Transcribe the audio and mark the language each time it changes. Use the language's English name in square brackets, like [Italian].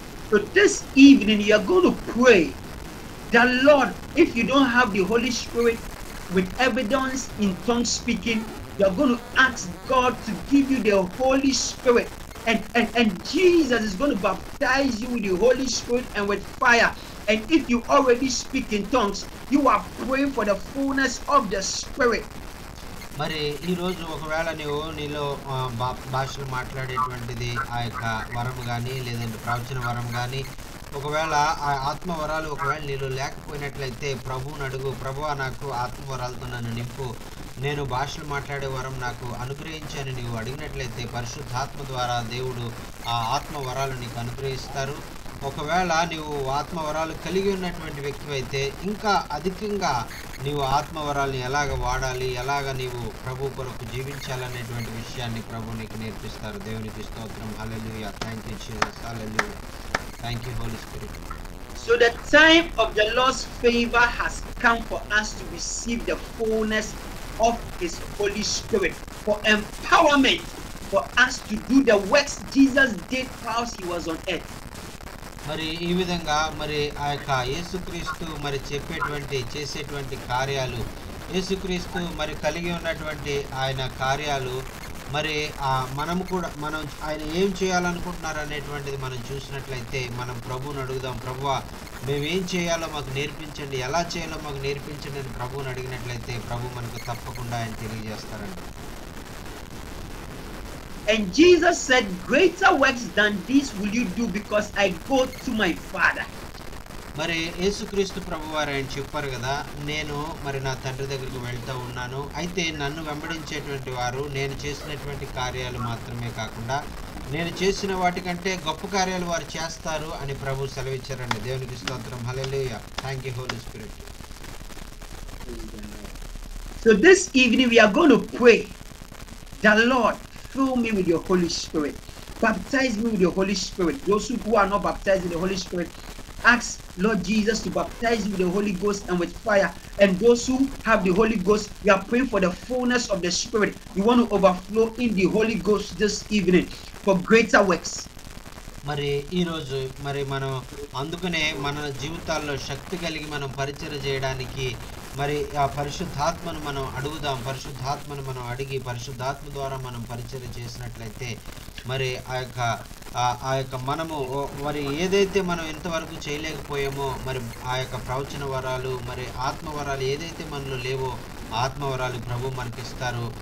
[English] So this evening you are going to pray that Lord, if you don't have the Holy Spirit with evidence in tongue speaking, you are going to ask God to give you the Holy Spirit. And Jesus is going to baptize you with the Holy Spirit and with fire. And if you already speak in tongues, you are praying for the fullness of the Spirit. [Telugu] మరి ఈరోజు ఒకవేళ నీలో భాషలు మాట్లాడేటువంటిది ఆ యొక్క వరం కానీ లేదంటే ప్రవచన వరం కానీ ఒకవేళ ఆ ఆత్మవరాలు ఒకవేళ నీలో లేకపోయినట్లయితే ప్రభువుని అడుగు, ప్రభువా నాకు ఆత్మవరాలతో నన్ను నింపు, నేను భాషలు మాట్లాడే వరం నాకు అనుగ్రహించని నీవు అడిగినట్లయితే పరిశుద్ధాత్మ ద్వారా దేవుడు ఆ ఆత్మవరాలు నీకు అనుగ్రహిస్తారు. ఒకవేళ నీవు ఆత్మవరాలు కలిగి ఉన్నటువంటి వ్యక్తి అయితే ఇంకా అధికంగా నీవు ఆత్మవరాలను ఎలాగ వాడాలి, ఎలాగ నీవు ప్రభు కొరకు జీవించాలనేటువంటి విషయాన్ని ప్రభు నీకు నేర్పిస్తారు. దేవునికి స్తోత్రం. [English] Hallelujah. Thank you Jesus. Hallelujah. Thank you Holy Spirit. So the time of the Lord's favor has come for us to receive the fullness of His Holy Spirit, for empowerment, for us to do the works Jesus did whilst He was on earth. [Telugu] మరి ఈ విధంగా మరి ఆ యొక్క యేసుక్రీస్తు మరి చేసేటువంటి కార్యాలు, యేసుక్రీస్తు మరి కలిగి ఉన్నటువంటి ఆయన కార్యాలు మరి మనం ఆయన ఏం చేయాలనుకుంటున్నారు అనేటువంటిది మనం చూసినట్లయితే మనం ప్రభువుని అడుగుదాం. ప్రభువా, మేము ఏం చేయాలో మాకు నేర్పించండి, ఎలా చేయాలో మాకు నేర్పించండి అని ప్రభువుని అడిగినట్లయితే ప్రభు మనకు తప్పకుండా ఆయన తెలియజేస్తారండి. [English] And Jesus said, greater works than these will you do because I go to my Father. [Telugu] మరి యేసుక్రీస్తు ప్రభువారు ఆయన చెప్పారు కదా, నేను మరి నా తండ్రి దగ్గరికి వెళ్తూ ఉన్నాను, అయితే నన్ను వెంబడించేటువంటి వారు నేను చేసినటువంటి కార్యాలు మాత్రమే కాకుండా నేను చేసిన వాటికంటే గొప్ప కార్యాలు వారు చేస్తారు అని ప్రభు సెలవిచ్చారండి. దేవునికి స్తోత్రం. [English] Hallelujah. Thank you Holy Spirit. So this evening we are going to pray, the Lord, fill me with your Holy Spirit, baptize me with your Holy Spirit. Those who are not baptized in the Holy Spirit, ask Lord Jesus to baptize you with the Holy Ghost and with fire. And those who have the Holy Ghost, we are praying for the fullness of the Spirit. We want to overflow in the Holy Ghost this evening for greater works. [Telugu] మరి ఈరోజు మరి మనం అందుకనే మన జీవితాల్లో శక్తి కలిగి మనం పరిచర్య చేయడానికి మరి ఆ పరిశుద్ధాత్మను మనం అడుగుదాం. పరిశుద్ధాత్మను మనం అడిగి పరిశుద్ధాత్మ ద్వారా మనం పరిచర్య చేసినట్లయితే మరి ఆ యొక్క మనము మరి ఏదైతే మనం ఇంతవరకు చేయలేకపోయామో మరి ఆ యొక్క ప్రవచన వరాలు మరి ఆత్మవరాలు ఏదైతే మనలో లేవో ఆత్మవరాలు ప్రభు మనకిస్తారు.